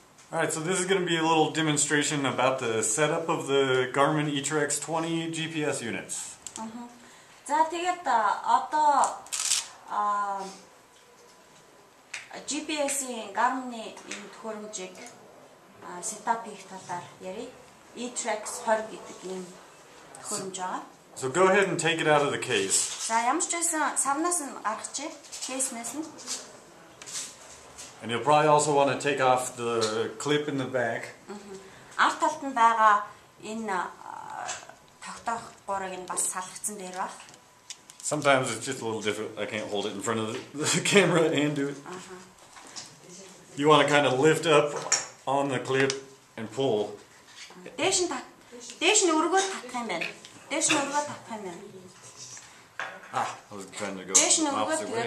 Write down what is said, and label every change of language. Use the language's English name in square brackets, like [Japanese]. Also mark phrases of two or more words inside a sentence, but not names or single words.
[English] Alright, so this is going to be a little demonstration about the setup of the GarminEtrex20 GPS units. [Mongolian] За тэгээд одоо GPS-ийн Garmin-ийн төхөөрөмжийг setup хийх талаар ярив. Etrex20 гэдэг ийм төхөөрөмж байгаа. [English] So go ahead and take it out of the case. [Mongolian] За ямар ч байсан савнаас нь гаргачих, кейснээс нь. [English] And you'll probably also want to take off the clip in the back. [Mongolian] Арт талд нь байгаа энэ тогтоох гурыг нь бас салгацсан дээр баг. [English] Sometimes it's just a little difficult. I can't hold it in front of the camera and do it. You want to kind of lift up on the clip and pull. [Mongolian] Дээш нь өргөө татах юм байна. Дээш нь өргөө татах юм байна. [English] I was trying to go [Mongolian] Дээш нь өргөө [English] opposite way.